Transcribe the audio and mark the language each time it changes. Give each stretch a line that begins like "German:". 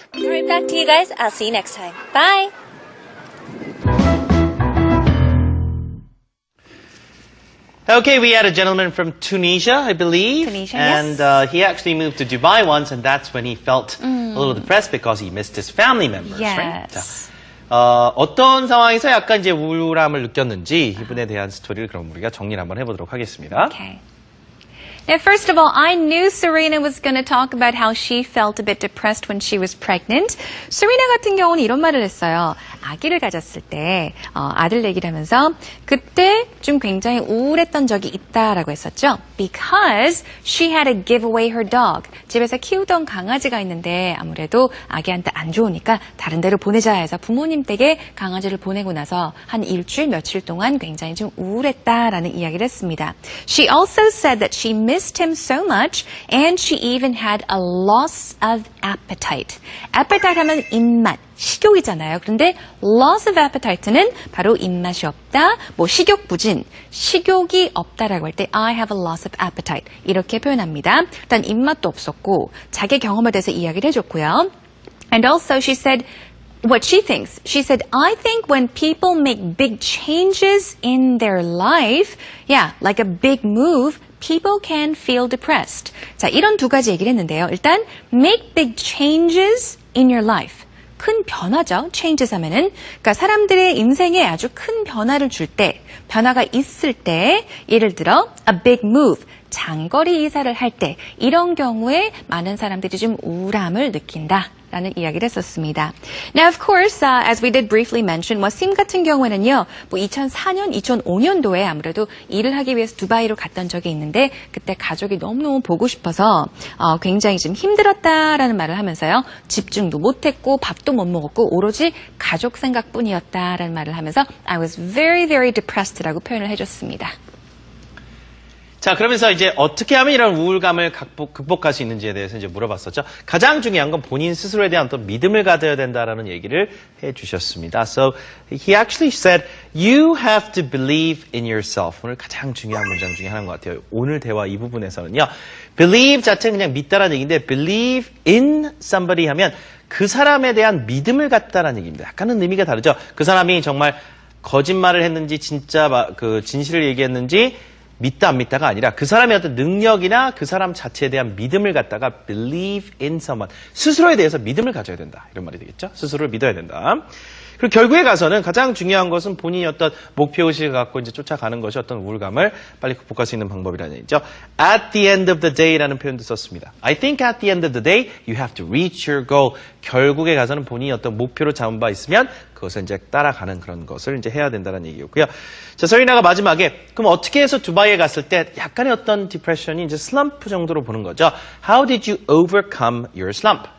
English: Right back to you guys. I'll see you next time. Bye. Okay, we had a gentleman from Tunisia, I believe. Tunisia, and yes. he actually moved to Dubai once, and that's when he felt a little depressed because he missed his family members. Right? Yes.
Korean: 자, 어떤 상황에서 약간 이제 우울함을 느꼈는지 이분에 대한 스토리를 그럼 우리가 정리를 한번 해보도록 하겠습니다.
English: Okay. Now, first of all, I knew Serena was going to talk about how she felt a bit depressed when she was pregnant.
Korean: Serena 같은 경우는 이런 말을 했어요. 아기를 가졌을 때 아들 얘기를 하면서 그때 좀 굉장히 우울했던 적이 있다라고 했었죠.
English: Because she had to give away her dog.
Korean: 집에서 키우던 강아지가 있는데 아무래도 아기한테 안 좋으니까 다른 데로 보내자 해서 부모님 댁에 강아지를 보내고 나서 한 일주일 며칠 동안 굉장히 좀 우울했다라는 이야기를 했습니다.
English: She also said that she missed him so much and she even had a loss of appetite.
Korean: Appetite 하면 입맛, 식욕이잖아요. 그런데 loss of appetite는 바로 입맛이 없다, 뭐 식욕 부진, 식욕이 없다라고 할 때
English: I have a loss of appetite
Korean: 이렇게 표현합니다. 일단 입맛도 없었고 자기 경험에 대해서 이야기를 해줬고요.
English: And also she said what she thinks. She said, I think when people make big changes in their life, yeah, like a big move, people can feel depressed.
Korean: 자, 이런 두 가지 얘기를 했는데요.
English: 일단, make big changes in your life.
Korean: 큰 변화죠. changes 하면은. 그러니까 사람들의 인생에 아주 큰 변화를 줄 때, 변화가 있을 때, 예를 들어,
English: a big move.
Korean: 장거리 이사를 할 때, 이런 경우에 많은 사람들이 좀 우울함을 느낀다. 라는 이야기를 했었습니다.
English: Now, of course, as we did briefly mention,
Korean: 심 같은 경우에는요, 2004년, 2005년도에 아무래도 일을 하기 위해서 두바이로 갔던 적이 있는데, 그때 가족이 너무너무 보고 싶어서 굉장히 좀 힘들었다라는 말을 하면서요, 집중도 못했고, 밥도 못 먹었고, 오로지 가족 생각뿐이었다라는 말을 하면서
English: I was very, very depressed
Korean: 라고 표현을 해줬습니다. 자, 그러면서 이제 어떻게 하면 이런 우울감을 극복할 수 있는지에 대해서 이제 물어봤었죠. 가장 중요한 건 본인 스스로에 대한 어떤 믿음을 가져야 된다라는 얘기를 해주셨습니다.
English: So he actually said, you have to believe in yourself.
Korean: 오늘 가장 중요한 문장 중에 하나인 것 같아요. 오늘 대화 이 부분에서는요. believe 자체는 그냥 믿다라는 얘기인데 believe in somebody 하면 그 사람에 대한 믿음을 갖다라는 얘기입니다. 약간은 의미가 다르죠. 그 사람이 정말 거짓말을 했는지 진짜 그 진실을 얘기했는지 믿다 안 믿다가 아니라 그 사람의 어떤 능력이나 그 사람 자체에 대한 믿음을 갖다가 believe in someone. 스스로에 대해서 믿음을 가져야 된다. 이런 말이 되겠죠. 스스로를 믿어야 된다. 그리고 결국에 가서는 가장 중요한 것은 본인이 어떤 목표의식을 갖고 이제 쫓아가는 것이 어떤 우울감을 빨리 극복할 수 있는 방법이라는 얘기죠.
English: At the end of the day
Korean: 라는 표현도 썼습니다.
English: I think at the end of the day, you have to reach your goal.
Korean: 결국에 가서는 본인이 어떤 목표로 잡은 바 있으면 그것을 이제 따라가는 그런 것을 이제 해야 된다는 얘기였고요. 자, 서리나가 마지막에 그럼 어떻게 해서 두바이에 갔을 때 약간의 어떤 디프레션이 이제 슬럼프 정도로 보는 거죠.
English: How did you overcome your slump?